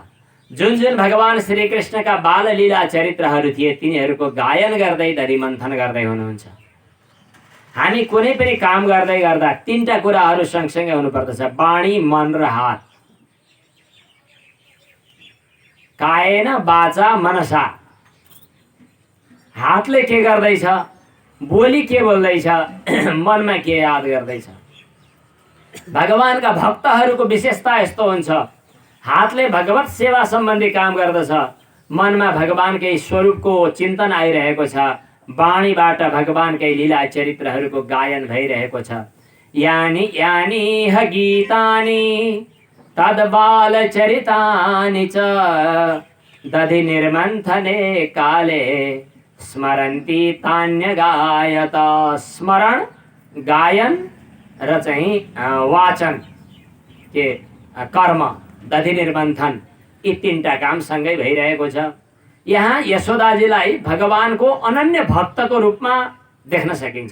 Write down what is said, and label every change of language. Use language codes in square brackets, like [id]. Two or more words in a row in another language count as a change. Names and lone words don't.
[ne] जुन जुन भगवान श्री कृष्णका बाल लीला चरित्रहरू थिए तिनीहरूको गायन गर्दै दही मन्थन गर्दै हुनुहुन्छ। हामी कुनै पनि काम गर्दै गर्दा तीनटा कुराहरू सँगसँगै हुनुपर्दछ, वाणी, मन र हात। [sa] कायेन वाचा मनसा, [ne] हातले के गर्दैछ, बोली के बोल्दैछ, मनमा के याद गर्दैछ। भगवानका भक्तहरूको विशेषता यस्तो हुन्छ, हातले भगवत सेवा सम्बन्धी काम गर्दछ, मनमा भगवानकै स्वरूपको चिन्तन आइरहेको छ, वाणीबाट भगवानकै लीला चरित्रहरूको गायन भइरहेको छ। [sa] यानी यानी ह गीतानि तद्बाल चरितानि च दधि निर्मन्थने काले स्मरन्ति तान्यगायत। [ne] स्मरण, गायन र चाहिँ वाचन के कर्म, [sa] दधि निर्मन्थन, [ne] यी तीनटा काम सँगै भइरहेको छ। यहाँ यशोदाजीलाई भगवानको अनन्य भक्तको रूपमा देख्न सकिन्छ।